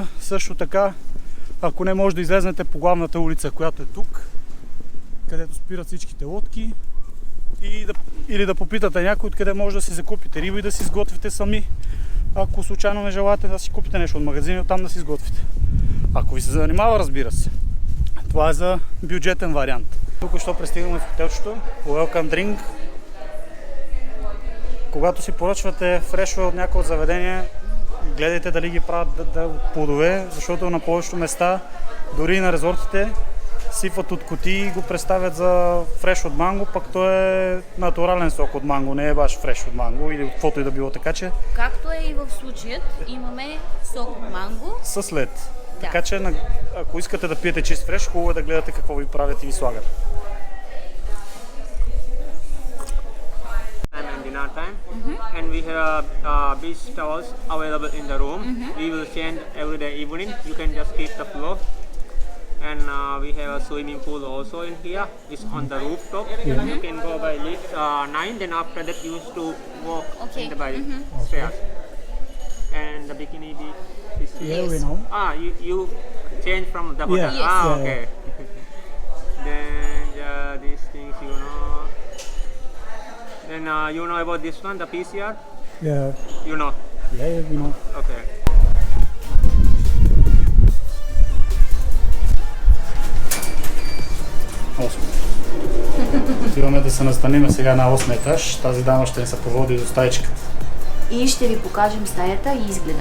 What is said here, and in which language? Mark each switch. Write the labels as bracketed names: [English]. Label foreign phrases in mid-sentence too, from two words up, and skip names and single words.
[Bulgarian] Също така, ако не, може да излезнете по главната улица, която е тук, където спират всичките лодки, или да попитате някой откъде може да си закупите риба и да си изготвите сами, ако случайно не желаете да си купите нещо от магазина и оттам да си изготвите. Ако ви се занимава, разбира се. Това е за бюджетен вариант. Тук що пристигнахме в хотелчето. [English] Welcome drink. [Bulgarian] Когато си поръчвате фрешове от някое заведение, гледайте дали ги правят от плодове, защото на повечето места, дори и на резортите, сипват от кутии и го представят за фреш от манго, пък то е натурален сок от манго, не е баш фреш от манго или от каквото и да било, така че... Както е и в случаят, имаме сок от манго. Със лед. Да. Така че, ако искате да пиете чист фреш, хубаво е да гледате какво ви правят и ви слагат. [English] Dinner time, and we have beach towels available in the room. We will change every day evening. You can just keep the floor. And we have a swimming pool also in here. It's on the rooftop. You can go by lift 9. Then after that, you used to walk in the by stairs. And the bikini beach is Yeah, we know. You change from the hotel. Yeah. Yes. Okay. Then these things, you know. Then you know about this one, the PCR? Yeah. You know? Yeah, we know. Okay. [Bulgarian] Отиваме да се настаниме сега на 8 етаж. Тази дама ще ни се поводи до стаичката. И ще ви покажем стаята и изгледа.